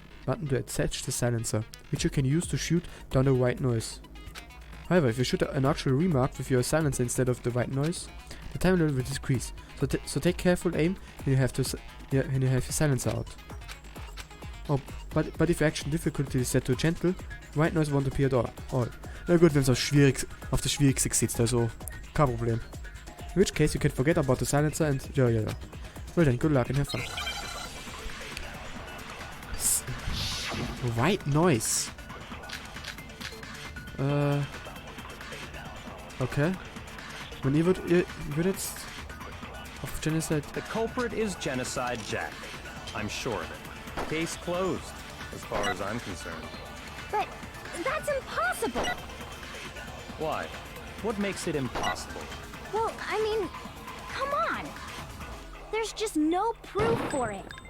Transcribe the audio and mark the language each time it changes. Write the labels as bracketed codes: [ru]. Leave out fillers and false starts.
[en] button to attach the silencer, which you can use to shoot down the white noise. However, if you shoot an actual remark with your silencer instead of the white noise, the time level will decrease. So take careful aim when you have your silencer out. Oh, but if your action difficulty is set to gentle, white noise won't appear at all. [de] Na gut, wenn es auf das Schwierigste sitzt, also kein Problem. [en] In which case you can forget about the silencer and ja. Well then, good luck and have fun. White noise. Okay. [de] Und ihr würdet jetzt auf Genocide... [en] The culprit is Genocide Jack. I'm sure of it. Case closed, as far as I'm concerned. But that's impossible! Why? What makes it impossible? Well, I mean, come on! There's just no proof for it.